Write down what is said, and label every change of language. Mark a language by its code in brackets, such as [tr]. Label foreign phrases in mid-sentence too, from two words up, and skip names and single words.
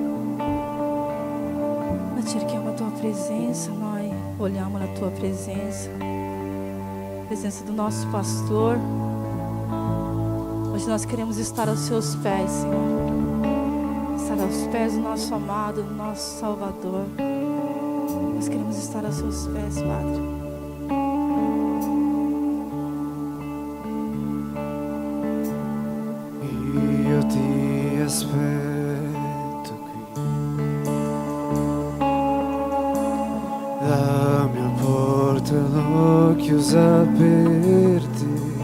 [pt] Nós cerchiamo a Tua presença, nós olhamos na Tua presença. Presença do nosso pastor. Hoje nós queremos estar aos Seus pés, Senhor. Estar aos pés do nosso amado, do nosso Salvador. Nós queremos estar aos Seus pés, Padre. [it] Io ti aspetto qui, la mia porta l'ho chiusa per te.